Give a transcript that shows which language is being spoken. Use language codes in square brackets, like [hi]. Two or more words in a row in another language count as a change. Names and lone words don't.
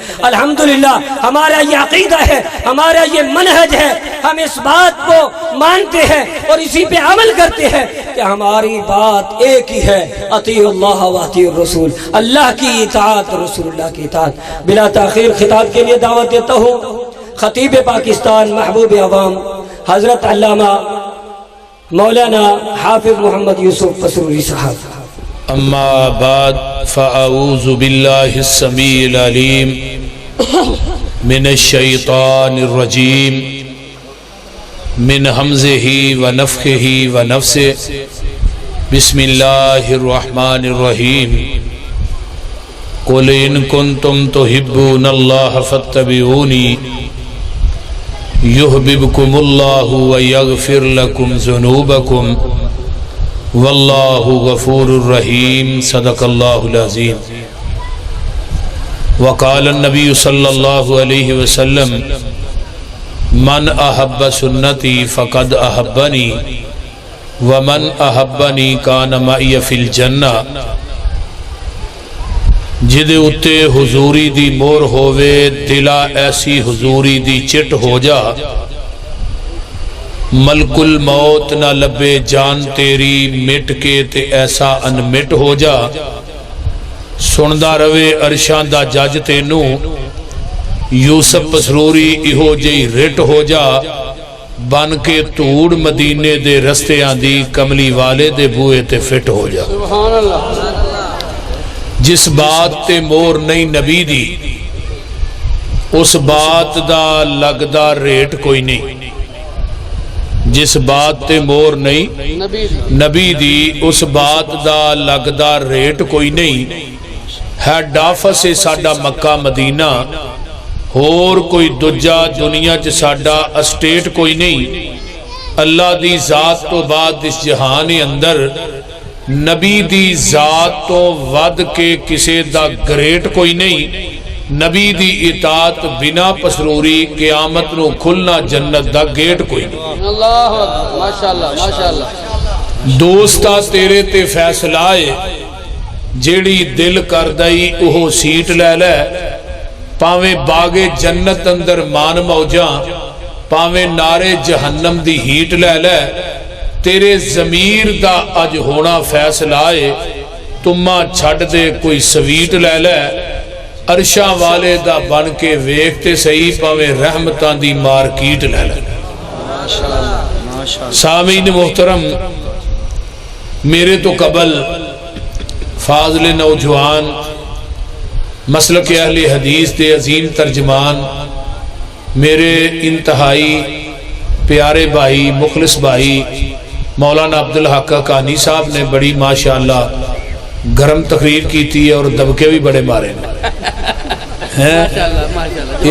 [ur] الحمدللہ ہمارا یہ عقیدہ ہے، ہمارا یہ منہج ہے، ہم اس بات کو مانتے ہیں اور اسی پہ عمل کرتے ہیں کہ ہماری بات ایک ہی ہے، [ar] اطیعوا اللہ و اطیعوا الرسول، [ur] اللہ کی اطاعت اور رسول اللہ کی اطاعت۔ بلا تاخیر خطاب کے لیے دعوت دیتا ہوں خطیب پاکستان، محبوب عوام، حضرت علامہ مولانا حافظ محمد یوسف قصوری صاحب۔ [ar] اما بعد فاعوذ باللہ السمیع العلیم من الشیطان الرجیم من حمزہ ونفخہ ونفثہ بسم اللہ الرحمن الرحیم قل ان کنتم تحبون اللہ فاتبعونی یحببکم اللہ ویغفر لکم ذنوبکم واللہ غفور الرحیم۔ صدق اللہ العظیم۔ وقال النبی صلی اللہ علیہ وسلم من احب سنتی فقد احبنی ومن احبنی کان معی فی الجنہ۔ [pa] جدے اتے حضوری دی مور ہووے دلا ایسی حضوری دی چٹ ہو جا، ملک الموت نہ لبے جان تیری مٹ کے تے ایسا انمٹ ہو جا، سندا روے عرشان دا جج تینو یوسف پسروری ایہو جئی رٹ ہو جا، بن کے توڑ مدینے دے رستے آندی کملی والے دے بوئے تے فٹ ہو جا۔ [ar] سبحان اللہ۔ [pa] جس بات تے مور نہیں نبی دی اس بات دا لگدا ریٹ کوئی نہیں، جس بات تے مور نہیں نبی دی اس بات دا لگدا ریٹ کوئی نہیں۔ [en] head office [pa] ہے ساڈا مکہ مدینہ، اور کوئی دجا دنیا چ ساڈا اسٹیٹ کوئی نہیں۔ اللہ دی ذات تو بعد اس جہان اندر نبی دی ذات تو ود کے کسے دا گریٹ کوئی نہیں۔ نبی دی اطاعت بنا پسروری قیامت نو کھلنا جنت دا گیٹ کوئی نہیں۔ [ar] اللہ اکبر، ماشاءاللہ ماشاءاللہ۔ [pa] دوستا تیرے تے فیصلائے جیڑی دل کر دائی اوہو سیٹ لے لے، پاویں باغے جنت اندر مان موجاں، پاویں نارے جہنم دی ہیٹ لے لے، تیرے ضمیر دا اج ہونا فیصلائے، تمہاں چھڑ دے کوئی سویٹ لے لے، عرشاں والے دا بن کے ویکھتے صحیح پاویں رحمتاں دی مارکیٹ لے لے۔ سامعین محترم، میرے تو قبل فاضل نوجوان مسلک اہل حدیث دے عظیم ترجمان میرے انتہائی پیارے بھائی مخلص بھائی مولانا عبدالحق کانی صاحب نے بڑی ماشاءاللہ [ur] گرم تقریر کی تھی اور دبکے بھی بڑے مارے ہیں۔